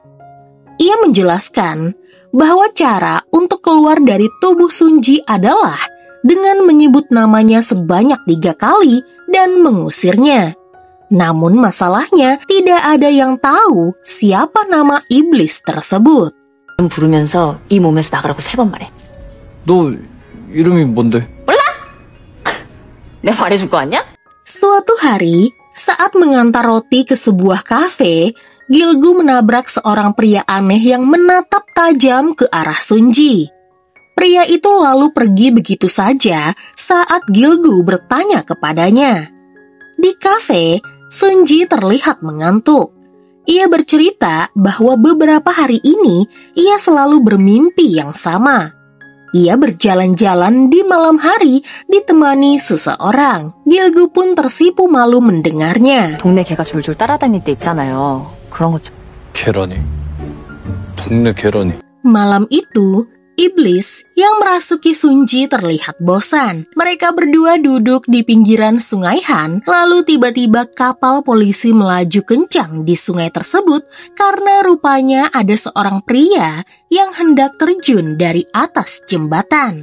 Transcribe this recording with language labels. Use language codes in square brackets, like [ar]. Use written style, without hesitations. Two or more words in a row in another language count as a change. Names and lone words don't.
[id] Ia menjelaskan bahwa cara untuk keluar dari tubuh Sunji adalah dengan menyebut namanya sebanyak 3 kali dan mengusirnya. Namun masalahnya tidak ada yang tahu siapa nama iblis tersebut. [ko] 부르면서 이 몸에서 나가라고 3번 말해. 너 이름이 뭔데? 내가 말해줄 거 아니야? [id] Suatu hari, saat mengantar roti ke sebuah kafe, Gil-gu menabrak seorang pria aneh yang menatap tajam ke arah Sunji. Pria itu lalu pergi begitu saja saat Gil-gu bertanya kepadanya. Di kafe, Sunji terlihat mengantuk. Ia bercerita bahwa beberapa hari ini ia selalu bermimpi yang sama. Ia berjalan-jalan di malam hari ditemani seseorang. Gilgu pun tersipu malu mendengarnya. [ko] 동네 개가 졸졸 따라다닐 때 있잖아요. 그런 것 좀. 계란이. 동네 계란이. [id] Malam itu, iblis yang merasuki Sunji terlihat bosan. Mereka berdua duduk di pinggiran sungai Han, lalu tiba-tiba kapal polisi melaju kencang di sungai tersebut karena rupanya ada seorang pria yang hendak terjun dari atas jembatan.